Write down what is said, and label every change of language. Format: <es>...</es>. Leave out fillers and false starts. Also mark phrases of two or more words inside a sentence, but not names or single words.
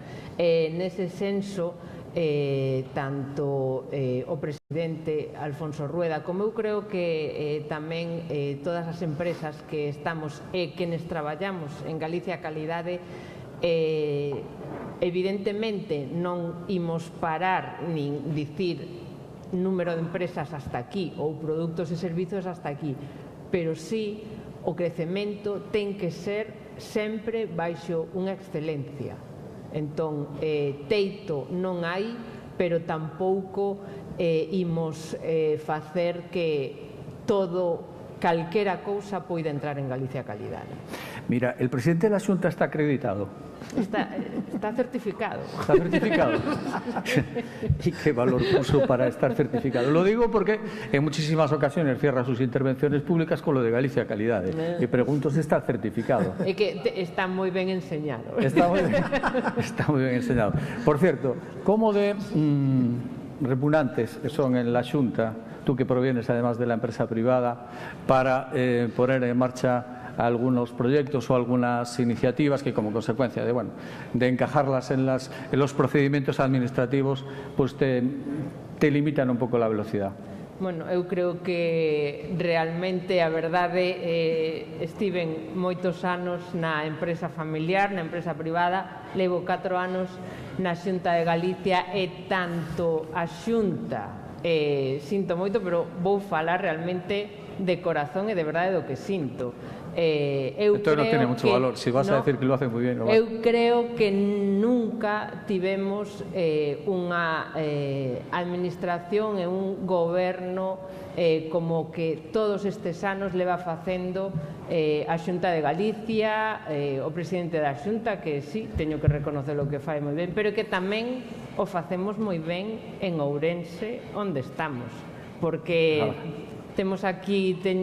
<gl>Nese senso, tanto o presidente Alfonso Rueda como eu creo que tamén todas as empresas que estamos e quenes traballamos en Galicia Calidade, evidentemente non imos parar nin dicir número de empresas hasta aquí ou produtos e servizos hasta aquí, pero sí o crecemento ten que ser sempre baixo unha excelencia. Entón, teito non hai, pero tampouco imos facer que todo, calquera cousa poida entrar en Galicia Calidade.</gl> <es>Mira, el presidente da Xunta está acreditado. Está certificado. ¿Está certificado? ¿Y qué valor puso para estar certificado? Lo digo porque en muchísimas ocasiones cierra sus intervenciones públicas con lo de Galicia Calidade. Y pregunto si está certificado.</es> <gl>É que está moi ben enseñado.</gl> <es>Está muy bien enseñado. Por cierto, ¿cómo de repugnantes son en la Xunta, tú que provienes además de la empresa privada, para poner en marcha algunos proyectos o algunas iniciativas que como consecuencia de encajarlas en los procedimientos administrativos pues te limitan un poco la velocidad?</es> <gl>Bueno, eu creo que realmente a verdade estiven moitos anos na empresa familiar, na empresa privada, levo 4 anos na Xunta de Galicia e tanto a Xunta, sinto moito, pero vou falar realmente de corazón e de verdade do que sinto.</gl> <es>Esto no tiene mucho valor, si vas a decir que lo hace muy bien.</es> <gl>Eu creo que nunca tivemos unha administración e un goberno como que todos estes anos leva facendo a Xunta de Galicia, o presidente da Xunta, que sí, teño que reconocer o que fai moi ben, pero que tamén o facemos moi ben en Ourense, onde estamos, porque temos aquí,</gl>